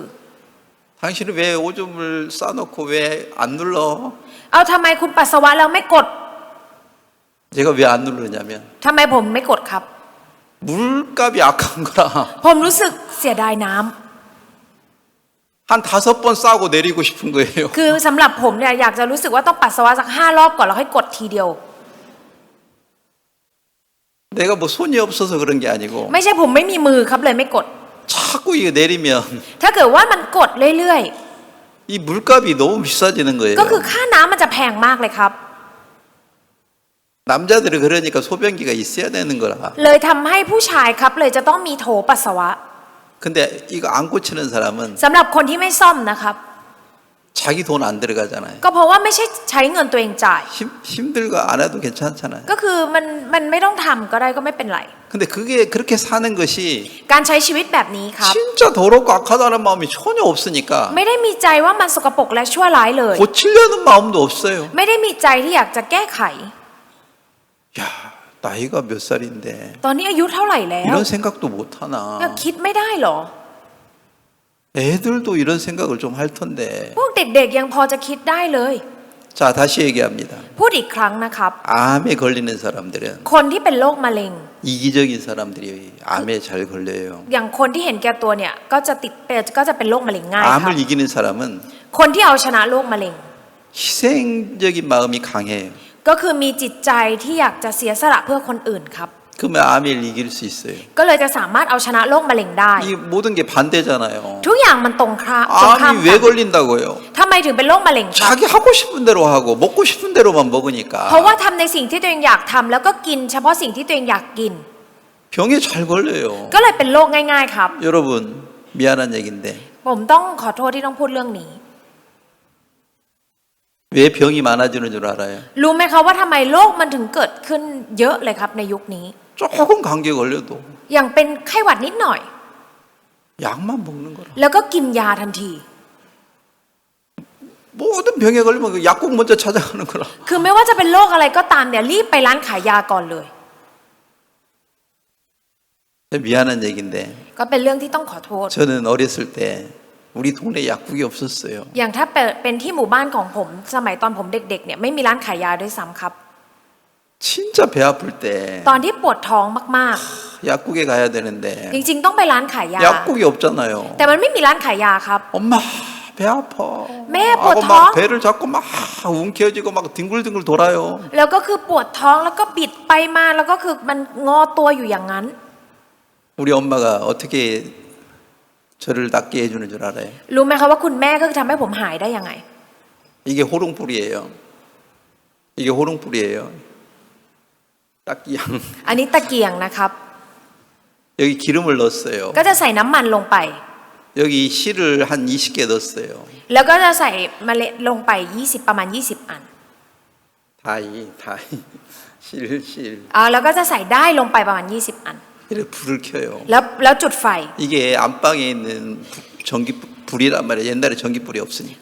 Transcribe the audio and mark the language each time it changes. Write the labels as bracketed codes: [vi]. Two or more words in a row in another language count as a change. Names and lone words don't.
[ko] 당신은 왜 오줌을 싸놓고 왜 안 눌러? [th] เอาทำไมคุณปัสสาวะแล้วไม่กด [ko] 제가 왜 안 누르냐면 [th] ทำไมผมไม่กดครับ [ko] 물값이 아까운 거라 [th] ผมรู้สึกเสียดายน้ำ [ko] 한 5번 싸고 내리고 싶은 거예요. [th] คือสำหรับผมเนี่ยอยากจะรู้สึกว่าต้องปัสสาวะสัก5 รอบก่อนแล้วค่อยกดทีเดียว [ko] 내가 뭐 손이 없어서 그런 게 아니고 [th] ไม่ใช่ผมไม่มีมือครับเลยไม่กด [ko] 자꾸 이거 내리면 [th] ถ้าเกิดว่ามันกดเรื่อย [ko] 이 물값이 너무 비싸지는 거예요. [th] ๆก็คือค่าน้ำมันจะแพงมากเลยครับ [ko] 남자들은 그러니까 소변기가 있어야 되는 거라. [th] เลยทำให้ผู้ชายครับเลยจะต้องมีโถปัสสาวะ [ko] 근데 이거 안 고치는 사람은 [th] สำหรับคนที่ไม่ซ่อมนะครับ [ko] 자기 돈 안 들어가잖아요. [th] ก็เพราะว่าไม่ใช่ใช้เงินตัวเองจ่าย [ko] 힘들고 안 해도 괜찮잖아요. [th] ก็คือมันไม่ต้องทำก็ได้ก็ไม่เป็นไร [ko] 근데 그게 그렇게 사는 것이 [th] การใช้ชีวิตแบบนี้ครับ [ko] 진짜 더럽고 악하다는 마음이 전혀 없으니까 [th] ไม่ได้มีใจว่ามันสกปรกและชั่วร้ายเลย [ko] 고치려는 마음도 없어요. [th] ไม่ได้มีใจที่อยากจะแก้ไข [ko] 야, 나이가 몇 살인데 [th] ตอนนี้อายุเท่าไหร่แล้ว [ko] 이런 생각도 못 [th] ยัง [ko] 하나. [th] คิดไม่ได้เหรอ [ko] 애들도 이런 생각을 좀 할 텐데. [th] พวกเด็กๆยังพอจะคิดได้เลย [ko] 자, 다시 얘기합니다. [th] พูดอีกครั้งนะครับ [ko] 암에 걸리는 사람들은 [th] คนที่เป็นโรคมะเร็ง [ko] 이기적인 사람들이 암에 잘 걸려요. [th] อย่างคนที่เห็นแก่ตัวเนี่ยก็จะเป็นโรคมะเร็งง่ายครับ [ko] 암을 이기는 사람은 [th] คนที่เอาชนะโรคมะเร็ง [ko] 희생적인 마음이 강해요. [th] ก็คือมีจิตใจที่อยากจะเสียสละเพื่อคนอื่นครับ [ko] 그러면 암을 이길 수 있어요. [th] ก็เลยจะสามารถเอาชนะโรคมะเร็งได้ [ko] 이 모든 게 반대잖아요. [th] ทุกอย่างมันตรงข้าม [ko] 암이 왜 걸린다고요? [th] ทำไมถึงเป็นโรคมะเร็งครับ [ko] 자기 하고 싶은 대로 하고 먹고 싶은 대로만 먹으니까 [th] เพราะว่าทำในสิ่งที่ตัวเองอยากทำแล้วก็กินเฉพาะสิ่งที่ตัวเองอยากกิน [ko] 병에 잘 걸려요. [th] ก็เลยเป็นโรคง่ายๆครับ [ko] 여러분 미안한 얘기인데 [th] ผมต้องขอโทษที่ต้องพูดเรื่องนี้ [ko] 왜 병이 많아지는 줄 알아요? [th] รู้ไหมคะว่าทำไมโรคมันถึงเกิดขึ้นเยอะเลยครับในยุคนี้ [ko] 조금 감기 걸려도 [th] อย่างเป็นไข้หวัดนิดหน่อย [ko] 약만 먹는 거라. [th] แล้วก็กินยาทันที [ko] 모든 병에 걸리면 그 약국 먼저 찾아가는 거라. [th] คือไม่ว่าจะเป็นโรคอะไรก็ตามเนี่ยรีบไปร้านขายยาก่อนเลย [ko] 미안한 얘기인데 [th] ก็เป็นเรื่องที่ต้องขอโทษ [ko] 저는 어렸을 때 우리 동네 약국이 없었어요. [th] อย่างถ้าเป็นที่หมู่บ้านของผมสมัยตอนผมเด็กๆเนี่ยไม่มีร้านขายยาด้วยซ้ำครับ [ko] 진짜 배 아플 때 [th] ตอนที่ปวดท้องมาก [ko] 약국에 가야 되는데 [th] ๆ จริงๆต้องไปร้านขายยา [ko] 약국이 없잖아요. [th] แต่มันไม่มีร้านขายยาครับ [ko] 엄마 배 아파. 매 하고 보통? 막 배를 잡고 막 움켜쥐고 막 뒹굴뒹굴 돌아요. [th] แล้วก็คือปวดท้องแล้วก็บิดไปมาแล้วก็คือมันงอตัวอยู่อย่างนั้น [ko] 우리 엄마가 어떻게 저를 낫게 해주는 줄 알아요? [th] รู้ไหมคะว่าคุณแม่ก็คือทำให้ผมหายได้ยังไง [ko] 이게 호롱불이에요. 이게 호롱불이에요. 딱기양. [th] อันนี้ตะเกียงนะครับ [ko] 여기 기름을 넣었어요. [th] ก็จะใส่น้ำมันลงไป [ko] 여기 실을 한 20개 넣었어요. [th] แล้วก็จะใส่เมล็ดลงไป20ประมาณ20 อัน [ko] 다이 실. [th] แล้วก็จะใส่ได้ลงไปประมาณ20 อัน [ko] 이렇게 불을 켜요. [th] แล้วจุดไฟ [ko] 이게 안방에 있는 전기 불이란 말이에요. 옛날에 전기불이 없으니까.